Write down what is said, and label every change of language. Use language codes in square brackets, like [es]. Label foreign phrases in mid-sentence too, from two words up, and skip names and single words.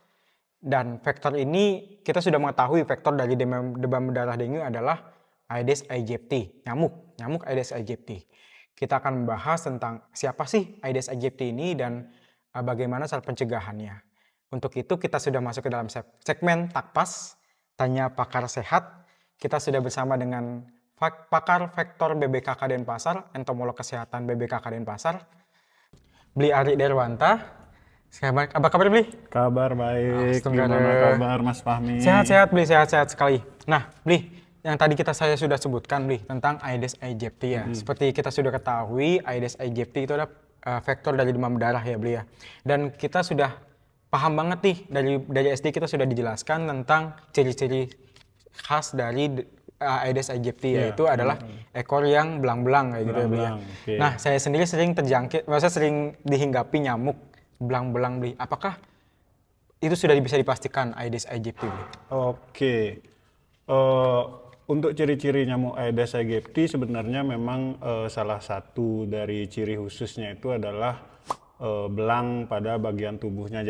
[id] Dan vektor ini kita sudah mengetahui vektor dari demam berdarah dengue adalah Aedes aegypti, nyamuk Aedes aegypti. Kita akan membahas tentang siapa sih Aedes aegypti ini dan bagaimana cara pencegahannya. Untuk itu kita sudah masuk ke dalam segmen Takpas, Tanya Pakar Sehat. Kita sudah bersama dengan pakar vektor BBKK Denpasar, entomolog kesehatan BBKK Denpasar, Bli Ari Derwanta. Apa kabar Bli? Kabar baik, gimana kabar Mas Fahmi? Sehat-sehat Bli, sehat-sehat sekali. Nah Bli, yang tadi saya sudah sebutkan Bli, tentang Aedes aegypti ya. Seperti kita sudah ketahui, Aedes aegypti itu adalah vektor dari demam berdarah ya Bli ya. Dan kita sudah paham banget nih, dari SD kita sudah dijelaskan tentang ciri-ciri khas dari Aedes aegypti, yaitu adalah ekor yang belang-belang kayak gitu ya Bli ya. Okay. Nah saya sendiri sering sering dihinggapi nyamuk belang-belang Bli. Apakah itu sudah bisa dipastikan Aedes aegypti Bli? Oke. Untuk ciri-ciri nyamuk Aedes aegypti sebenarnya memang salah satu dari ciri khususnya itu adalah belang pada bagian tubuhnya.